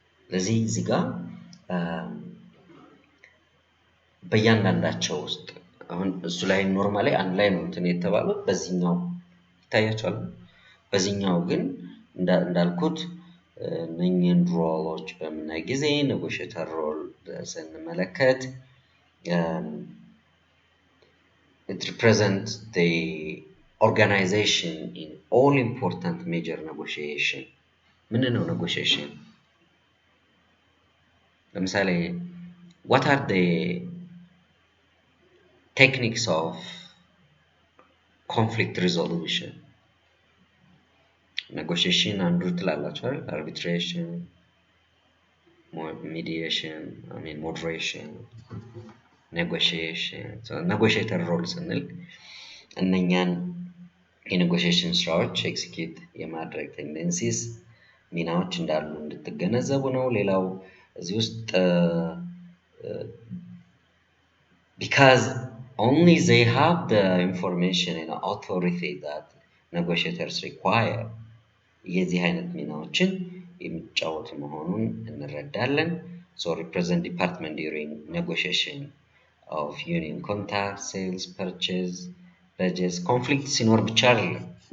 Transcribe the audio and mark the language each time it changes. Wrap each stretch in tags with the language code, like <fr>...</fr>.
<am>ለዚህ እዚህ ጋር በእያንዳንዳቸው ውስጥ አሁን እሱ ላይ ኖርማሊ አንድ ላይ ነው እንትን የተባሉት በዚህኛው ይታያቸዋል። በዚህኛው ግን እንዳልኩት እነኚህን ሮሎች በምናይ ጊዜ ኔጎሽየተር ሮል ስንመለከት</am> <en>it represents the organization in all important major negotiation.</en> <am>ምንድን ነው negotiation? ለምሳሌ</am> <en>what are the techniques of conflict resolution?</en> <am>negotiation አንዱ ትላላችሁ አይደል?</am> <en>arbitration, mediation, moderation, negotiation.</en> <am>so negotiator role ስንል እነኛን የኔጎሽዬሽን ስራዎች ኤክሲኪዩት የማድረግ ቴንደንሲስ ሚናዎች እንዳሉ እንድትገነዘቡ ነው። ሌላው እዚህ ውስጥ</am> <en>because only they have the information and authority that negotiators require</en> <am>የዚህ አይነት ሚናዎችን የሚጫወቱ መሆኑን እንረዳለን።</am> <en>so represent department during negotiation of union contact, sales, purchase, budgets, conflict</en> <am>ሲኖር ብቻ አይደለም</am>